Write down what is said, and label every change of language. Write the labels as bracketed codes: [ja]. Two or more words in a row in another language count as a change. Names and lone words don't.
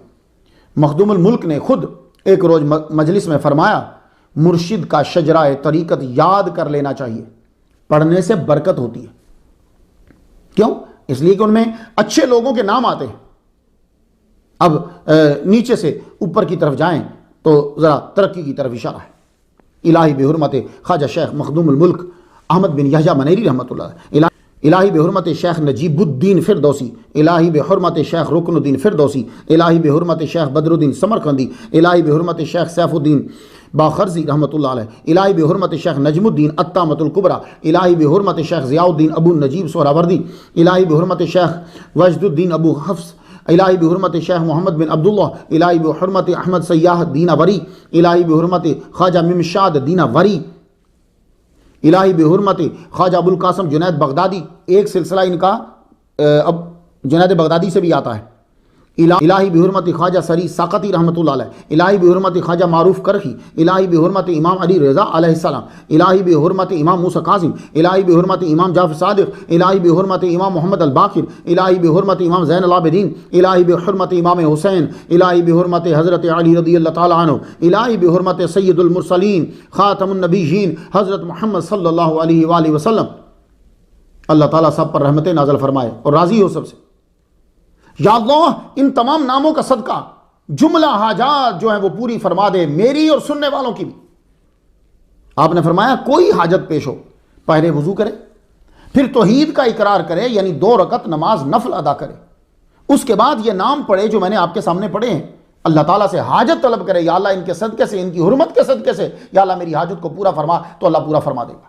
[hi] मखदूमुल मुल्क ने खुद एक रोज मजलिस में फरमाया, मुर्शिद का शजरा तरीकत याद कर लेना चाहिए, पढ़ने से बरकत होती है। क्यों? इसलिए कि उनमें अच्छे लोगों के नाम आते हैं। अब नीचे से ऊपर की तरफ जाएं तो जरा तरक्की की तरफ इशारा है। [fa] الهی به‌حرمت خواجه شیخ مخدوم الملک احمد بن یحیی منیری رحمة‌الله، الهی به‌حرمت شیخ نجیب‌الدین فردوسی، الهی به‌حرمت شیخ رکن‌الدین فردوسی، الهی به‌حرمت شیخ بدرالدین سمرقندی، الهی به‌حرمت شیخ سیف‌الدین बाखरजी [ar] رحمة الله علیه, [fa] الهی به‌حرمت شیخ نجم‌الدین الطامة الکبری، الهی به‌حرمت شیخ ضیاءالدین ابو نجیب سهروردی، الهی به‌حرمت شیخ وجدالدین ابو حفص، الهی به‌حرمت شیخ محمد بن عبدالله، الهی به‌حرمت احمد سیاه دینا وری، الهی به‌حرمت خواجه ممشاد دینا وری، الهی به‌حرمت خواجه ابو القاسم جنید بغدادی. [hi] एक सिलसिला इनका अब जुनैद बगदादी से भी आता है। [fa] الهی به‌حرمت خواجه سری سقطی [ar] رحمة الله علیه, [fa] الهی به‌حرمت خواجه معروف کرخی، الهی به‌حرمت امام علی رضا علیه‌السلام، الهی به‌حرمت امام موسی کاظم، الهی به‌حرمت امام جعفر صادق، الهی به‌حرمت امام محمد الباقر، الهی به‌حرمت امام زین العابدین، الهی به‌حرمت امام حسین، الهی به‌حرمت حضرت علی [ar] رضي الله تعالى عنه, [fa] الهی به‌حرمت [ar] سيد المرسلين خاتم النبيين حضرت محمد صلى الله عليه وسلم. [hi] अल्लाह ताला सब पर रहमतें नाज़िल फरमाए और राज़ी हो सबसे। [ar] يا الله [hi] इन तमाम नामों का सदका जुमला हाजात जो है वो पूरी फरमा दे, मेरी और सुनने वालों की भी। आपने फरमाया कोई हाजत पेश हो पहले वजू करे, फिर तौहीद का इकरार करे, यानी 2 रकत नमाज नफल अदा करे, उसके बाद ये नाम पढ़े जो मैंने आपके सामने पढ़े हैं, अल्लाह ताला से हाजत तलब करे, [ar] يا الله [hi] इनके सदके से, इनकी हुर्मत के सदके से [ar] يا الله [hi] मेरी हाजत को पूरा फरमा, तो अल्लाह पूरा फरमा देगा।